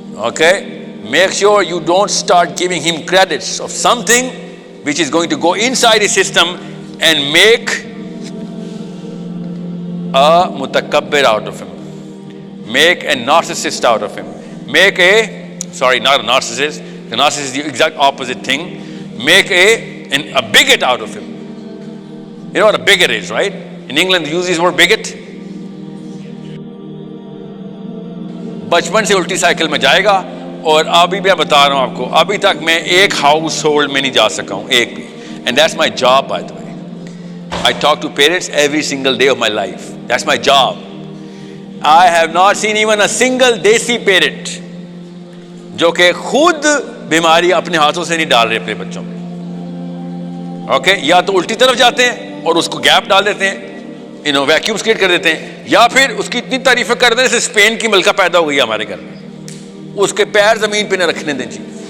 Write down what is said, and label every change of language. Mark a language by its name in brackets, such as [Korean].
[English] Okay? Make sure you don't start giving him credits of something which is going to go inside his system and make a mutakabbir out of him, make a narcissist out of him, make a sorry, not a narcissist, The narcissist is the exact opposite thing. Make a bigot out of him. You know what a bigot is, right? In England they use this word bigot. [Hindi] बचपन से उल्टी cycle में जाएगा, और अभी मैं बता रहा हूँ आपको, अभी तक मैं एक हाउस होल्ड में नहीं जा सका हूँ, एक भी. [English] And that's my job, by the way. I talk to parents every single day of my life. That's my job. I have not seen even a single [Hindi] देसी parent जो कि खुद बीमारी अपने हाथों से नहीं डाल रहे अपने बच्चों में. ओके, या तो उल्टी तरफ जाते हैं और उसको गैप डाल देते हैं, वैक्यूम्स क्रिएट कर देते हैं, या फिर उसकी इतनी तारीफें कर दें जैसे स्पेन की मलका पैदा हो गई हमारे घर में, उसके पैर जमीन पे न रखने दें जी.